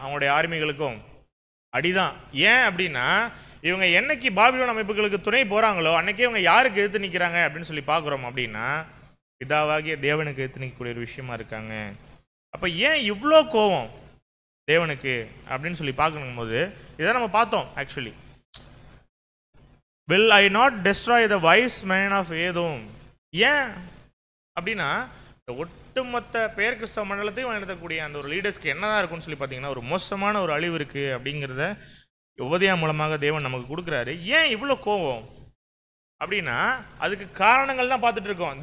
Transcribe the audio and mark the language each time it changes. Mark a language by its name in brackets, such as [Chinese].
[Tamil] அவங்களுடைய ஆர்மிகளுக்கும் அடிதான். ஏன் அப்படின்னா இவங்க என்னைக்கு பாபிலோன் அமைப்புகளுக்கு துணை போகிறாங்களோ அன்னைக்கே இவங்க யாருக்கு எதிர்த்து நிற்கிறாங்க அப்படின்னு சொல்லி பார்க்குறோம் அப்படின்னா பிதாவாகிய தேவனுக்கு எதிர்த்து நிற்கக்கூடிய ஒரு விஷயமா இருக்காங்க. அப்போ ஏன் இவ்வளோ கோபம் தேவனுக்கு அப்படின்னு சொல்லி பார்க்கணும் போது இதை நம்ம பார்த்தோம். [English] Actually will I not destroy the wise man of Edom? [Tamil] ஏன் அப்படின்னா ஒட்டுமொத்த பேர் கிறிஸ்தவ மண்டலத்தையும் நடத்தக்கூடிய அந்த ஒரு லீடர்ஸ்க்கு என்னதான் இருக்குன்னு சொல்லி பார்த்தீங்கன்னா ஒரு மோசமான ஒரு அழிவு இருக்குது அப்படிங்கிறத உபதேயா மூலமாக தேவன் நமக்கு கொடுக்குறாரு. ஏன் இவ்வளோ கோபம் அப்படின்னா அதுக்கு காரணங்கள் தான் பார்த்துட்டு இருக்கோம்.